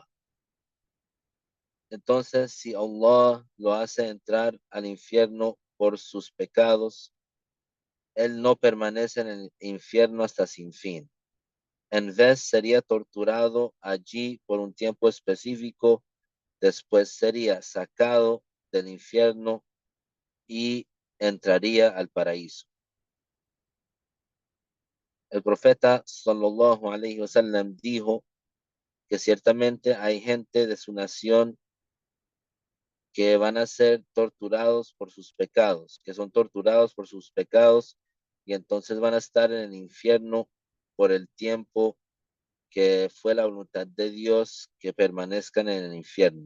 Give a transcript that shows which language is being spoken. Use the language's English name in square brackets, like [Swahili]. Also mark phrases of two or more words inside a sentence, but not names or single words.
[Spanish] Entonces, si Allah lo hace entrar al infierno por sus pecados, él no permanece en el infierno hasta sin fin. En vez sería torturado allí por un tiempo específico, después sería sacado del infierno y entraría al paraíso. El profeta [Arabic] صلى الله عليه وسلم [Spanish] dijo que ciertamente hay gente de su nación que van a ser torturados por sus pecados, que son torturados por sus pecados y entonces van a estar en el infierno por el tiempo que fue la voluntad de Dios que permanezcan en el infierno.